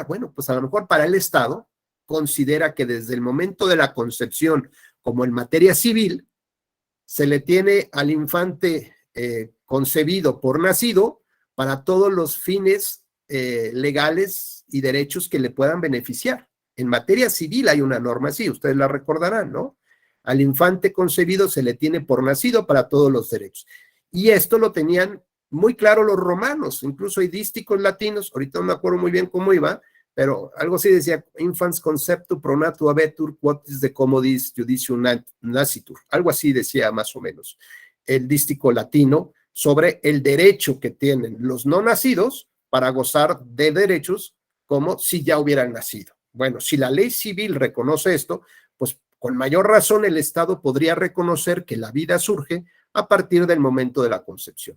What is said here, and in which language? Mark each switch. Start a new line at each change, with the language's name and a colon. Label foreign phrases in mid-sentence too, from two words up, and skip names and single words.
Spanish: Bueno, pues a lo mejor para el Estado considera que desde el momento de la concepción, como en materia civil, se le tiene al infante concebido por nacido para todos los fines legales y derechos que le puedan beneficiar. En materia civil hay una norma así, ustedes la recordarán, ¿no? Al infante concebido se le tiene por nacido para todos los derechos. Y esto lo tenían muy claro los romanos, incluso hay dísticos latinos, ahorita no me acuerdo muy bien cómo iba, pero algo así decía,
Latin: infans conceptu pro natura habetur, quotis de commodis judicium nascitur,
Spanish: algo así decía más o menos el dístico latino sobre el derecho que tienen los no nacidos para gozar de derechos como si ya hubieran nacido. Bueno, si la ley civil reconoce esto, pues con mayor razón el Estado podría reconocer que la vida surge a partir del momento de la concepción.